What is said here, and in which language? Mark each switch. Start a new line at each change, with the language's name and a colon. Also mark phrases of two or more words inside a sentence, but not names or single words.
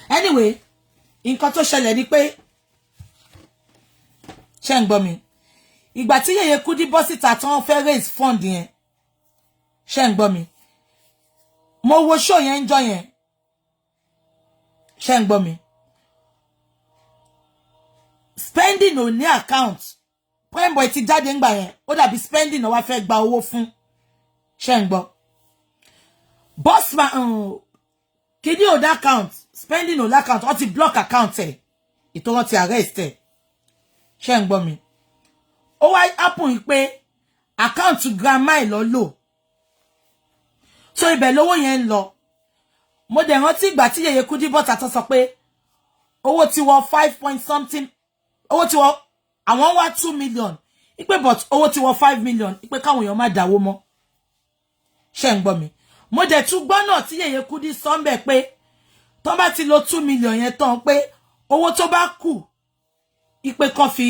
Yoruba: anyway nǹkan tó ṣẹlẹ̀ ni pé ṣé ń gbọ́ mi ìgbà tí Yèyé Kudi bọ́ síta tán fẹ́
English: raise fund
Yoruba: yẹn ṣé ń gbọ́ mi mo wo show yẹn ńjọ́ yẹn ṣé ń gbọ́ mi spending ò ní account prime boy ti jáde ńgbà yẹn ó dàbí spending ó wá fẹ́ gba owó fún ṣé ń gbọ́
English: boss man
Yoruba: kidi ò dá account spending ò l'account ó ti
English: block account
Yoruba: ẹ̀ ìtò wọn ti arrest ẹ̀ ṣé ń gbọ́ mi ó wá happen pé account grandma ẹ̀ lọ lò so ibẹ̀ lówó yẹn ń lọ mo dẹ̀ rántí ìgbà tí Yèyé Kudi bọ́ta tó sọ pé owó ti wọ 5
English: point something
Yoruba: owó ti wọ àwọn wá 2 million ipe but owó ti wọ 5 million ipe káwọn èèyàn má dáwó mọ́ ṣé ń gbọ́ mi mo dẹ̀ tún gbọ́ náà tí Yèyé Kudi sọ ńbẹ̀ pé tó bá ti lo 2 million yẹn tán pé owó tó bá kù ipe kan